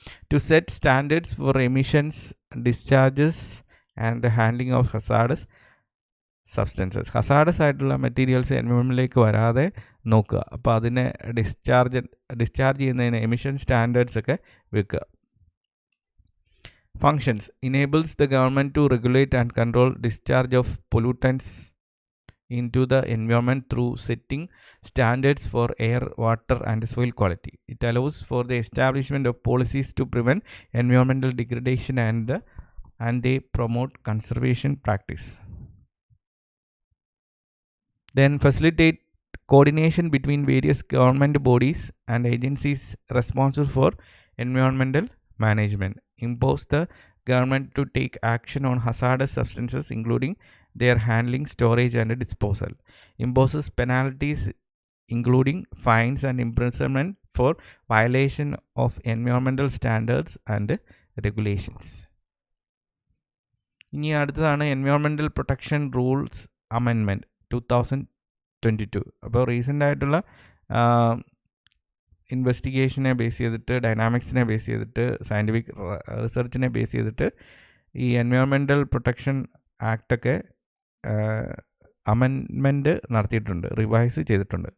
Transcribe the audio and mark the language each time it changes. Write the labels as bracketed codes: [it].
[en] To set standards for emissions, discharges and the handling of hazardous substances. [ml] Hazardous ആയിട്ടുള്ള materials എൻവയോൺമെൻറ്റിലേക്ക് വരാതെ നോക്കുക. അപ്പോൾ അതിനെ ഡിസ്ചാർജ് ചെയ്യുന്നതിന് എമിഷൻ സ്റ്റാൻഡേർഡ്സ് ഒക്കെ വെക്കുക. [en] Functions: enables the government to regulate and control discharge of pollutants into the environment through setting standards for air, water and soil quality. It allows for the establishment of policies to prevent environmental degradation and they promote conservation practice. Then facilitate coordination between various government bodies and agencies responsible for environmental management. Impose the government to take action on hazardous substances including their handling, storage and disposal. Imposes penalties including fines and imprisonment for violation of environmental standards and regulations. [ml] ഇനി അടുത്തതാണ് environmental protection rules amendment 2022. അപ്പോൾ recent ആയിട്ടുള്ള ഇൻവെസ്റ്റിഗേഷനെ base ചെയ്തിട്ട്, ഡൈനാമിക്സിനെ base ചെയ്തിട്ട്, scientific റിസർച്ചിനെ base ചെയ്തിട്ട് ഈ environmental protection ആക്റ്റൊക്കെ amendment നടത്തിയിട്ടുണ്ട്, revise ചെയ്തിട്ടുണ്ട്.